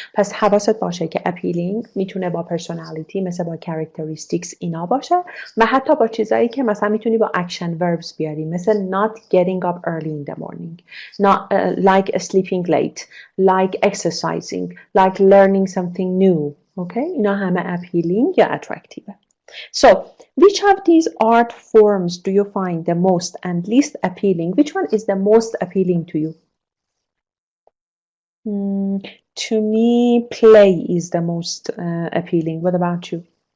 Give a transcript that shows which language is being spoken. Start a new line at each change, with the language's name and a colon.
Persian: پس حواست باشه که appealing میتونه با personality مثل با characteristics اینا باشه و حتی با چیزایی که مثلا میتونی با action verbs بیاری مثل
English: not getting up early in the morning, not like sleeping late, like exercising, like learning something new. Okay?
Persian: اینا همه appealing یا attractive.
English: So, which of these art forms do you find the most and least appealing? Which one is the most appealing to you? To me, play is the most appealing. What about you?